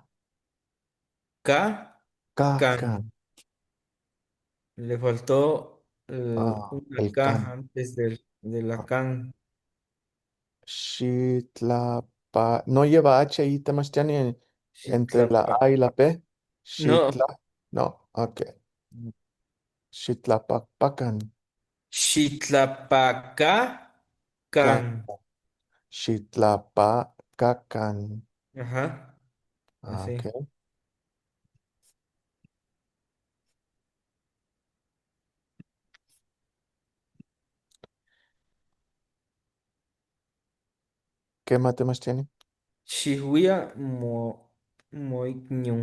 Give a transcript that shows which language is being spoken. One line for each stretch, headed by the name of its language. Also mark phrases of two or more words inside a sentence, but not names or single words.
Nahuatl languages: Ca, can. Kakan.
Spanish: Le faltó una El K
Nahuatl languages: can.
Spanish: antes de la can.
Nahuatl languages: Shitlapa.
Spanish: No lleva H ahí, Temastiani, entre la
Nahuatl languages: Xitlapa.
Spanish: A y la P. No.
Nahuatl languages: Shitla. No, ok. Shitlapapakan. Xitlapaca, can. Kakan. Shitlapacacan.
Spanish: Ajá. Así. Ok. ¿Qué más, Temastiani?
Nahuatl languages: Shihuya Moikñun.